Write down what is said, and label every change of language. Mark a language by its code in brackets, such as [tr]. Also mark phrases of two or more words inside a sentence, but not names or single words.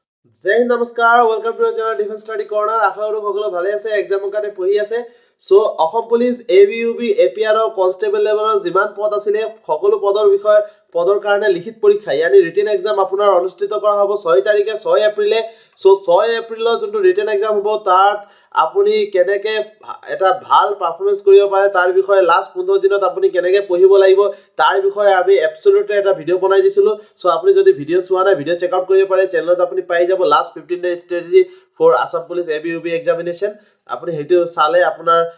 [hi] जय हिंद नमस्कार [en] welcome to channel Defence Study Corner [hi] आशा करो [as] সকলো ভালে আছে এক্সামৰ কাৰণে পঢ়ি আছে সো অসম পুলিশ এবিইউবি এপিআৰ কনস্টেবল লেভেলৰ যিমান পদ আছিল সকলো পদৰ বিষয়ে পদৰ কাৰণে লিখিত পৰীক্ষা ইয়ানি [en] written exam [as] আপোনাৰ অনুষ্ঠিত কৰা হ'ব 6 তাৰিখে 6 এপ্ৰিলে সো 6 এপ্ৰিলৰ যোনটো [en] written exam [as] হ'ব তাত আপুনি কেনেকে এটা ভাল পাৰফৰমেন্স কৰিব পাৰে তাৰ বিষয়ে লাষ্ট 15 দিনত আপুনি কেনেকে পঢ়িব লাগিব তাৰ বিষয়ে আমি এবসলিউটলি এটা ভিডিও বনাই দিছিলো সো আপুনি যদি ভিডিও চোৱা নাই ভিডিও [en] check out [as] কৰিব পাৰে চেনেলত আপুনি পাই যাব [en] last 15 day strategy for Assam Police ABUB examination [as] আপুনি হেতু চালে আপোনাৰ